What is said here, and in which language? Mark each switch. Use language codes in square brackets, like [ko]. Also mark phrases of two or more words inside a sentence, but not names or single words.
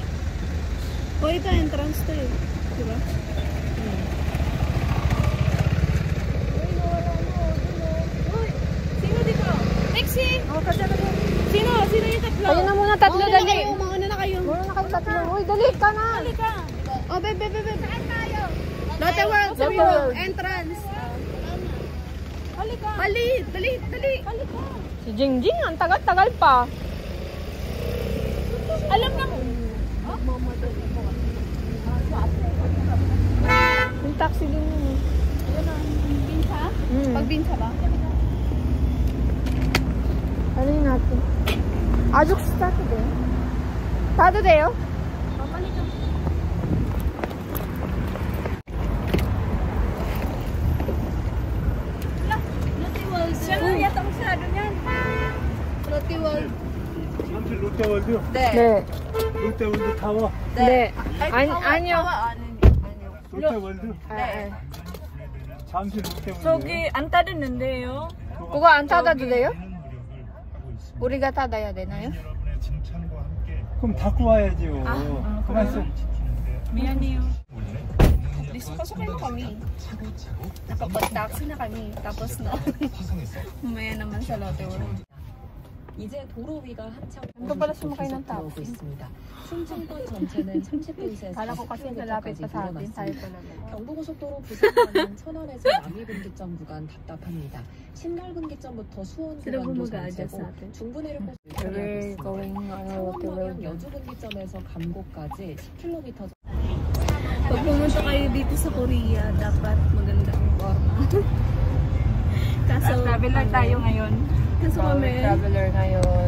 [tl] O ito, entrance to eh. Diba? Uy, sino dito? Taxi! Sino? Sino yung tatlo? Kayo na muna tatlo, dali. Mauna na kayo. Muna na kayo tatlo. Uy, dali ka na. Halika. Oh, bebe. Saan tayo? Lotte World. Lotte World. Entrance. Halika. Dali. Halika. Si Jingjing, ang tagal-tagal pa. Alam na mo. Yung taxi din yun. Binsa? Pagbinsa ba? Ano yun natin? [ko] 아직 스타트 돼요? 가도 돼요? [tl] Lotte World. Saan yata ang sarado niyan? Lotte World. [ko] 잠실 롯데월드요? 네. 롯데월드 타워? 네. 아니요. 롯데월드? 네. 잠실 롯데월드. 저기 안 따르는데요. 그거 안 타다도 돼요? 우리가 타다야 되나요? 그럼 닫고 와야지요. 가만 있어. 미안해요. [tl] Pasok kayo kami. Nakapag-taxi na kami. Tapos na. Mamaya naman sa Lotte World. [ko] 이제 도로 위가 한창 [tl] 또 pala sumakay ng [ko] 나오고 [tl] taxi. [ko] 있습니다. 충청권 전체는 30도에서 [tl] Kala ko kasi malapit pa sa atin. Tayo pala. [ko] 경부고속도로 부산간은 천안에서 남이분기점 구간 답답합니다. 신갈분기점부터 수원 [tl] Sila [ko] 구간도 [tl] gumagaadya [ko] 정체고 [tl] sa atin. [ko] 중부내륙고 [en] We're going [ko] 창원 [en] Lotte [ko] 방향 [en] World. [ko] 여주분기점에서 감곡까지 10km [tl] Pag pumunta kayo dito sa Korea, dapat maganda ang forma. Kaso, traveler tayo ngayon. Kaso kami, Traveler ngayon.